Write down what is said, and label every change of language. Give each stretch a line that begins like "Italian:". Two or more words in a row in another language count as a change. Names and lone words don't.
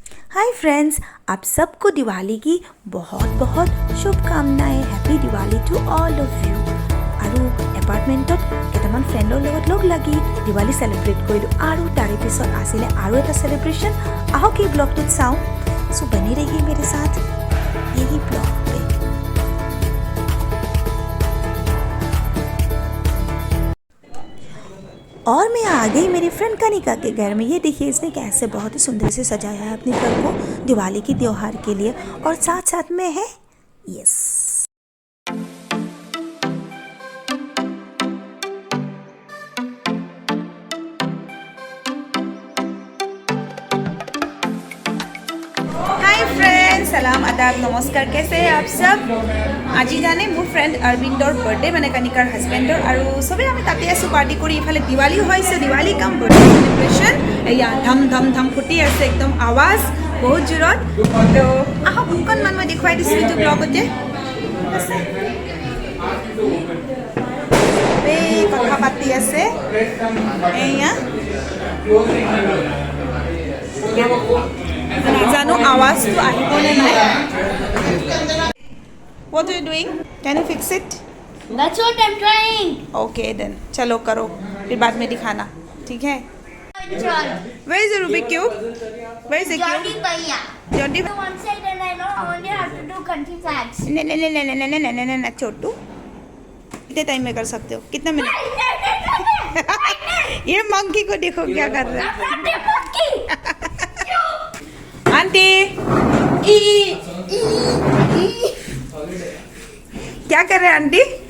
Hindi: हाय फ्रेंड्स, आप सबको दिवाली की बहुत बहुत शुभकामनाएं।
English: Happy Diwali to all of you.
Assamese: আৰু এপাৰ্টমেণ্টত কেইটামান ফ্ৰেণ্ডৰ লগত লগ লাগি দিৱালী চেলিব্ৰেট কৰিলোঁ আৰু তাৰে পিছত আছিলে আৰু এটা চেলিব্ৰেশ্যন। আহক এই ব্লগটোত চাওঁ।
Hindi: सो बने रहिए मेरे साथ यही ब्लॉग पे। और मैं आ गई मेरी फ्रेंड कनिका के घर में। ये देखिए इसने कैसे बहुत ही सुंदर से सजाया है अपने घर को दिवाली की त्योहार के लिए। और साथ साथ में है यस सलाम आदाब नमस्कार। कैसे हैं आप सब?
Assamese: আজি জানে মোৰ ফ্ৰেণ্ড অৰবিন্দৰ বাৰ্থডে মানে কনিকাৰ হাজবেণ্ডৰ আৰু সবে আমি তাতে আছোঁ পাৰ্টি কৰি। ইফালে দিৱালী হৈছে, দিৱালী
English: come birthday celebration.
Assamese: এয়া ধম ধম ধম ফুটি আছে একদম আৱাজ বহুত জোৰত। তো আহক অকণমান মই দেখুৱাই দিছোঁ এইটো ব্লগতে। এই কথা পাতি আছে এয়া নাজানো আৱাজটো আহিবনে নাই।
English: What are you doing? Can you fix it? That's what I'm trying. Okay then,
Hindi: चलो करो, फिर बाद में दिखाना, ठीक है?
English: Where is the Rubik cube? Where is the cube? Johnny Bhaiya. Johnny. One side and I know only have to do country facts.
Hindi: नहीं छोटू, कितने टाइम में कर सकते हो? कितना मिनट? ये मंकी को देखो क्या कर रहा है। आंटी क्या कर रहे हैं आंटी?